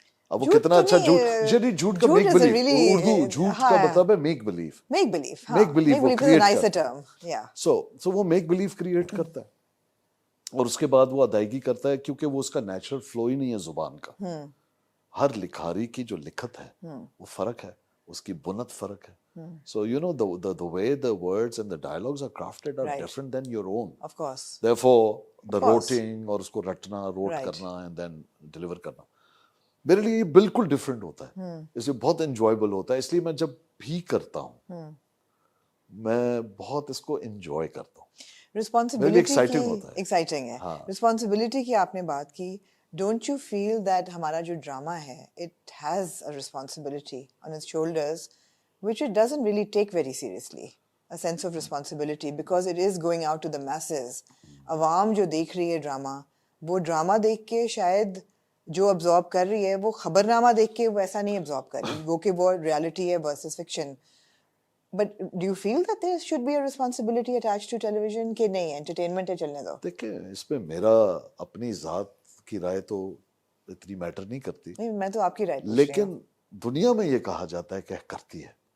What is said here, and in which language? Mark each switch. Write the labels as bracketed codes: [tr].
[ur] اب وہ کتنا اچھا جھوٹ, یعنی جھوٹ کا میک بلیف, اردو جھوٹ کا مطلب ہے میک بلیف. میک بلیف وہ کریٹ کرتا ہے. سو وہ میک بلیف کریٹ کرتا ہے اور اس کے بعد وہ ادائیگی کرتا ہے, کیونکہ وہ اس کا نیچرل فلو ہی نہیں ہے زبان کا. ہر لکھاری کی جو لکھت ہے وہ فرق ہے, اس کی بنت فرق ہے. [en] So you know the way the words and the dialogues are crafted are different than your own. Of course. Therefore the roting [ur] اور اس کو رٹنا, روٹ کرنا [en] and then deliver [ur] کرنا میرے لیے بالکل ڈفرینٹ ہوتا ہے. اس لیے بہت انجوائبل ہوتا ہے. اس لیے میں جب بھی کرتا ہوں میں بہت اس کو انجوائے کرتا ہوں. ایکسائٹنگ ہے. رسپانسبلٹی کی آپ نے بات کی. [en] don't you feel that [ur] ہمارا جو ڈرامہ ہے [en] It has a responsibility on its shoulders which it doesn't really take very seriously, a sense of responsibility, because it is going out to the masses. [ur] عوام جو دیکھ رہی ہے drama, وہ drama دیکھ کے شاید جو ابزارب کر رہی ہے وہ خبر نامہ دیکھ کے ویسا نہیں ابزارب کر رہی, وہ کہ وہ ریالٹی ہے [en] versus fiction. But do you feel that there should be a responsibility attached to television [ur] کہ نہیں entertainment ہے چلنے دو؟ دیکھیں اس میں میرا اپنی ذات کی رائے تو اتنی میٹر نہیں کرتی. نہیں, میں تو آپ کی رائے, لیکن دنیا میں یہ کہا جاتا ہے کہ کرتی ہے.